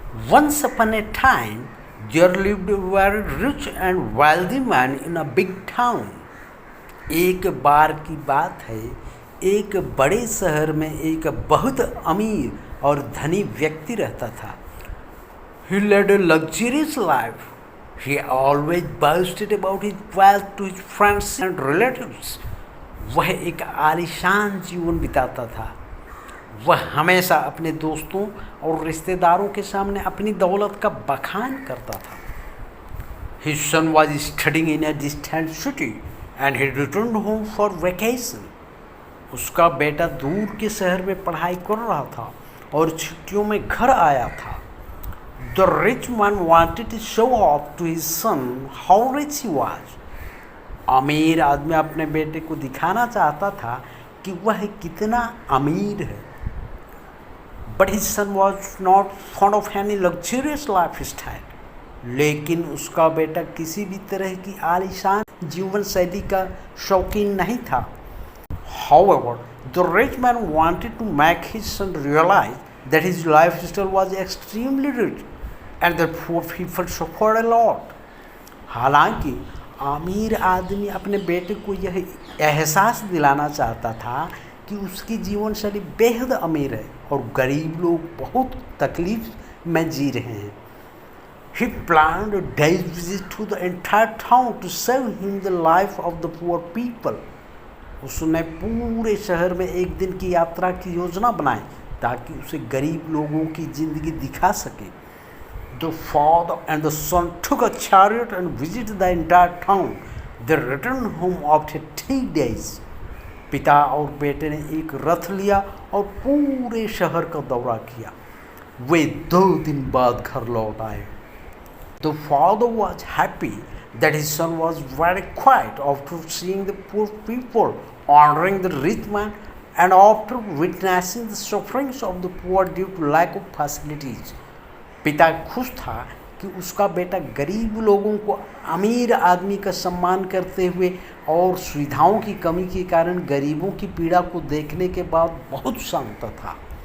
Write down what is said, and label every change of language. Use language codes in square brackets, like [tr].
[en] Once upon a time there lived a very rich and wealthy man in a big town। [hi] एक बार की बात है, एक बड़े शहर में एक बहुत अमीर और धनी व्यक्ति रहता था। [en] He led a luxurious life. He always boasted about his wealth to his friends and relatives. [hi] वह एक आलीशान जीवन बिताता था। वह हमेशा अपने दोस्तों और रिश्तेदारों के सामने अपनी दौलत का बखान करता था। [en] His son was studying in a distant city and he returned home for vacation. [hi] उसका बेटा दूर के शहर में पढ़ाई कर रहा था और छुट्टियों में घर आया था। [en] The rich man wanted to show off to his son how rich he was. [hi] अमीर आदमी अपने बेटे को दिखाना चाहता था कि वह कितना अमीर है। [en] But his son was not fond of any luxurious lifestyle. [hi] लेकिन उसका बेटा किसी भी तरह की आलीशान जीवन शैली का शौकीन नहीं था। [en] However, the rich man wanted to make his son realize that his lifestyle was extremely rich and that poor people suffered a lot. [hi] हालांकि अमीर आदमी अपने बेटे को यह एहसास दिलाना चाहता था कि उसकी जीवन शैली बेहद अमीर है और गरीब लोग बहुत तकलीफ में जी रहे हैं। [en] He planned a day's visit to the entire town to save him the life of the poor people. [hi] उसने पूरे शहर में एक दिन की यात्रा की योजना बनाई ताकि उसे गरीब लोगों की जिंदगी दिखा सके। [en] The father and the son took a chariot and visited the entire town. They returned home after 3 days. [hi] पिता और बेटे ने एक रथ लिया और पूरे शहर का दौरा किया। वे 2 दिन बाद घर लौट आए। [en] The father was happy that his son was very quiet after seeing the poor people, honoring the rich man, and after witnessing the sufferings of the poor due to lack of facilities. [hi] पिता खुश था कि उसका बेटा गरीब लोगों को अमीर आदमी का सम्मान करते हुए और सुविधाओं की कमी के कारण गरीबों की पीड़ा को देखने के बाद बहुत शांत था।